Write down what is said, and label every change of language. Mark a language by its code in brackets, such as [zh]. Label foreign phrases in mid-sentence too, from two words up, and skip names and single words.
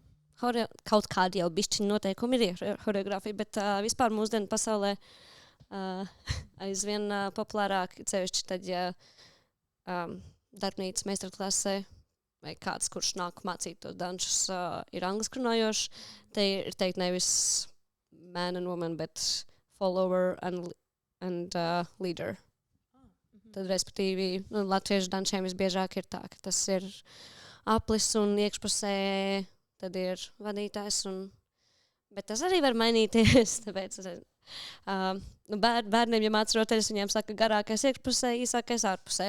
[lv] Kaut kādi jau bišķiņi noteikumi ir choreogrāfija, bet vispār mūsdienu pasaulē aizvien populārāk, cevišķi tad, ja darbnīcas meistarklasē vai kāds, kurš nāk mācīt tos dančus, ir angliski runājošs, te ir teikt nevis [en] man and woman, [lv] bet [en] follower and leader. [lv] Tad, respektīvi, latviešu dančiem visbiežāk ir tā, ka tas ir aplis un iekšpusē, tad ir vadītājs, bet tas arī var mainīties, tāpēc bērniem, ja māc rotaļas, viņiem saka garākais iekšpusē, īsākais ārpusē.